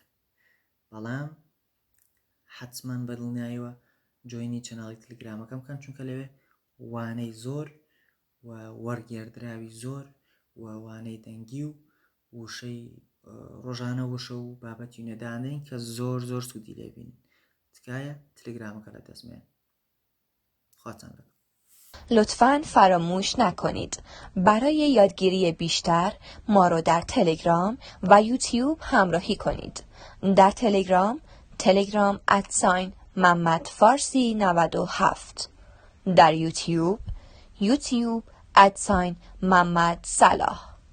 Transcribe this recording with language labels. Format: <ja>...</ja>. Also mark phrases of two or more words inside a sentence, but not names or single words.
<ckb>بەڵام حتمماً بەدڵنیاییەوە جوینی چەناڵی تەلەگرامەکە بکەن چونکە لەوێ وانەی زۆر و وەرگێردراوی زۆر و وانەی دەنگی و وشەی ڕۆژانە وشە و بابەتی نێدانین کە زۆر زۆر سوودی لێبین. تکایە تلگرامەکە لە دەستمێن. خواتان لەگەڵ.</ckb> <fa>لطفاً فراموش نکنید برای یادگیری بیشتر ما رو در تلگرام و یوتیوب همراهی کنید. در تلگرام @محمدفارسی97، در یوتیوب @محمدصلاح.</fa>